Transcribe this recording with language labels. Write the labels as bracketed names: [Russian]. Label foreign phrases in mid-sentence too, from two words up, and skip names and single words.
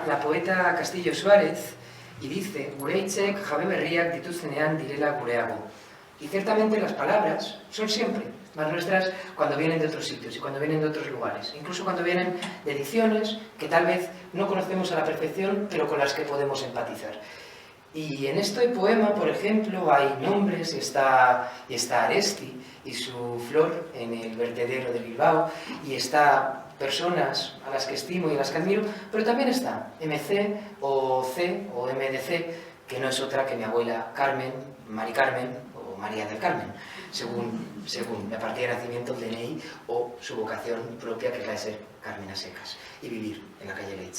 [Spanish] poeta Castillo Suárez y dice: [Basque] gure hitzek jabe berriak dituztenean direla gureago. [Spanish] Y ciertamente las palabras son siempre más nuestras cuando vienen de otros sitios y cuando vienen de otros lugares, incluso cuando vienen de ediciones que tal vez no conocemos a la perfección, pero con las que podemos empatizar. Y en este poema, por ejemplo, hay nombres, y está Aresti y su flor en el vertedero de Bilbao, y está personas a las que estimo y a las que admiro, pero también está MC o C o MDC, que no es otra que mi abuela Carmen, Mari Carmen o María del Carmen, según la partida de nacimiento, el DNI o su vocación propia, que es la de ser Carmen a secas y vivir en la calle Leicha.